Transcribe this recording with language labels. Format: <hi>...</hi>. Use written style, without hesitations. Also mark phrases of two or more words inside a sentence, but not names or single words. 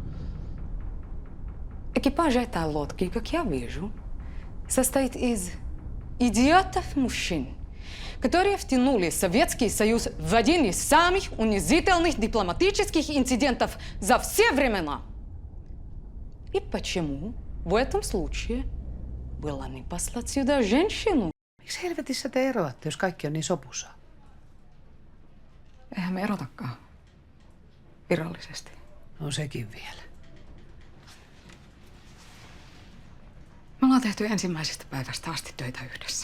<ru>Экипаж этой лодки, как я вижу, состоит из идиотов-мужчин, которые втянули Советский Союз в один из самых унизительных дипломатических инцидентов за все времена. И почему в этом случае было не послать сюда женщину?</ru> <fi>Miksi helvetissä te eroatte, jos kaikki on niin sopussa? Eihän me erotakaan. Virallisesti. No sekin vielä. Me ollaan tehty ensimmäisestä päivästä asti töitä yhdessä.</fi>